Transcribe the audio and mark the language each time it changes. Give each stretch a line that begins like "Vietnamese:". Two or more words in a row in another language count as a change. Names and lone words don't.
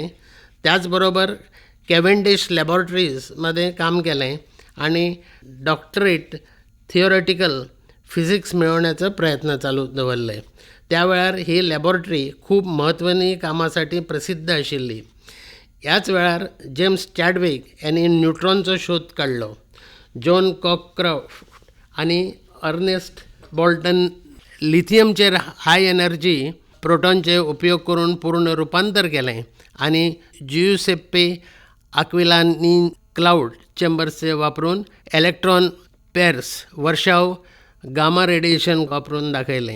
Konkani: त्याचबरोबर कॅव्हेंडिश लॅबॉरेटरीजमध्ये काम केलें आणि
English: doctorate theoretical physics
Konkani: मेळवण्याचा प्रयत्न चालू दवरले. त्या वेळार ही लॅबॉरेटरी खूप महत्त्वानी कामासाठी प्रसिद्ध आशिल्ली. ह्याच वेळार जेम्स चॅडविक यांनी न्यूट्रॉनचो शोध काडलो. जॉन कॉकक्रॉफ्ट आणि अर्नेस्ट बॉल्टन लिथियमचेर
English: high energy
Konkani: प्रोटॉनचे उपयोग करून पूर्ण रूपांतर केलें आणि जियुसेप्पे आक्विलानी क्लाउड चेंबर्सचे वापरून
English: electron pairs
Konkani: वर्षाव
English: gamma radiation
Konkani: वापरून दाखयलें.